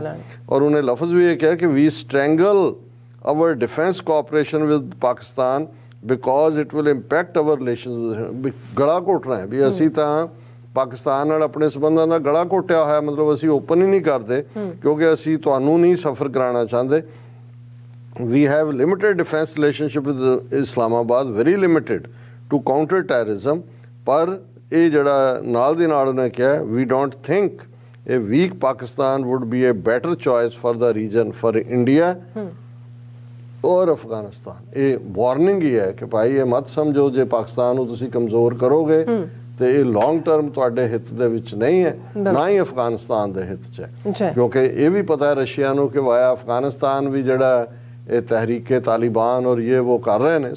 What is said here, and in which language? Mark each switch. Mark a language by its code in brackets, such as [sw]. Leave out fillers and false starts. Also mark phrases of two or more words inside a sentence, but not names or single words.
[pa] ਔਰ ਉਹਨੇ ਲਫ਼ਜ਼ ਵੀ ਇਹ ਕਿਹਾ ਕਿ [en] we strangle our defense cooperation with Pakistan because it will impact our relations. [pa] ਗਲਾ ਘੋਟਣਾ ਹੈ ਵੀ ਅਸੀਂ ਤਾਂ ਪਾਕਿਸਤਾਨ ਨਾਲ ਆਪਣੇ ਸਬੰਧਾਂ ਦਾ ਗਲਾ ਘੋਟਿਆ ਹੋਇਆ, ਮਤਲਬ ਅਸੀਂ ਓਪਨ ਹੀ ਨਹੀਂ ਕਰਦੇ ਕਿਉਂਕਿ ਅਸੀਂ ਤੁਹਾਨੂੰ ਨਹੀਂ ਸਫਰ ਕਰਾਉਣਾ ਚਾਹੁੰਦੇ। [en] We have limited defense relationship with Islamabad, very limited to counter terrorism, [pa] ਪਰ ਇਹ ਜਿਹੜਾ ਨਾਲ ਦੀ ਨਾਲ ਉਹਨੇ ਕਿਹਾ [en] we don't think a weak Pakistan would be a better choice for the region, for India ਔਰ ਅਫਗਾਨਿਸਤਾਨ। [pa] ਇਹ ਵਾਰਨਿੰਗ ਹੀ ਹੈ ਕਿ ਭਾਈ ਇਹ ਮਤ ਸਮਝੋ ਜੇ ਪਾਕਿਸਤਾਨ ਨੂੰ ਤੁਸੀਂ ਕਮਜ਼ੋਰ ਕਰੋਗੇ ਤੇ ਇਹ [en] long term [pa] ਤੁਹਾਡੇ ਹਿੱਤ ਦੇ ਵਿੱਚ ਨਹੀਂ ਹੈ, ਨਾ ਹੀ ਅਫਗਾਨਿਸਤਾਨ ਦੇ ਹਿੱਤ 'ਚ ਹੈ। ਕਿਉਂਕਿ ਇਹ ਵੀ ਪਤਾ ਹੈ ਰਸ਼ੀਆ ਨੂੰ ਕਿ ਵਾਇਆ ਅਫਗਾਨਿਸਤਾਨ ਵੀ ਜਿਹੜਾ ਇਹ ਤਹਿਰੀਕੇ ਤਾਲਿਬਾਨ ਔਰ ਇਹ ਉਹ ਕਰ ਰਹੇ ਨੇ।